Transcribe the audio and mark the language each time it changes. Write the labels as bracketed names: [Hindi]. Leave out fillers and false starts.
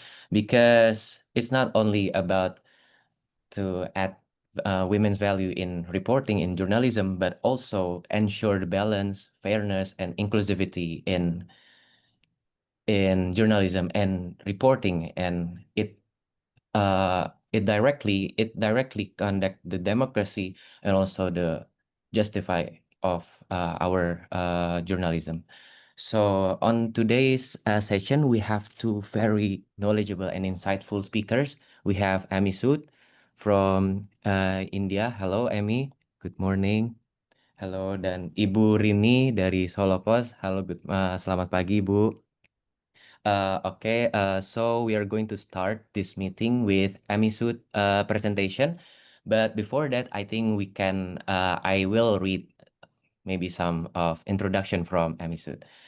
[English] Because it's not only about to add women's value in reporting in journalism, but also ensure the balance, fairness, and inclusivity in journalism and reporting, and it directly conduct the democracy and also the justify of our journalism. So on today's session, we have two very knowledgeable and insightful speakers. We have Amy Sood from India. Hello, Amy. Good morning. [Indonesian] Halo, dan Ibu Rini dari Solopos. Halo, selamat pagi, Ibu. [English] Okay, so we are going to start this meeting with Amy Sood presentation. But before that, I think I will read maybe some of introduction from Amy Sood.